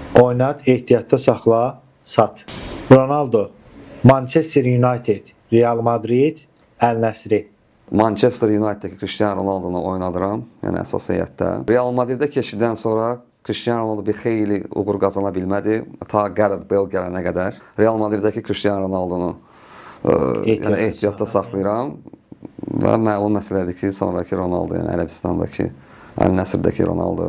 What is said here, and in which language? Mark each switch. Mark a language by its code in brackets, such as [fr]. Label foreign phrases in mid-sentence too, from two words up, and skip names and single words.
[az] Oynat, ehtiyatda saxla, sat. Ronaldo, Manchester United, Real Madrid, El-Nəsri. Manchester United'dəki Cristiano Ronaldo'nu oynadıram, yəni əsas heyətdə. Real Madriddə keçiddən sonra Cristiano Ronaldo bir xeyli uğur qazana bilmədi, ta Gareth Bale gələnə qədər. Real Madriddəki Cristiano Ronaldo'nu yəni ehtiyatda saxlayıram və məlum məsələdir ki, sonraki Ronaldo, yəni Ərəbistandakı, El-Nəsrdəki Ronaldo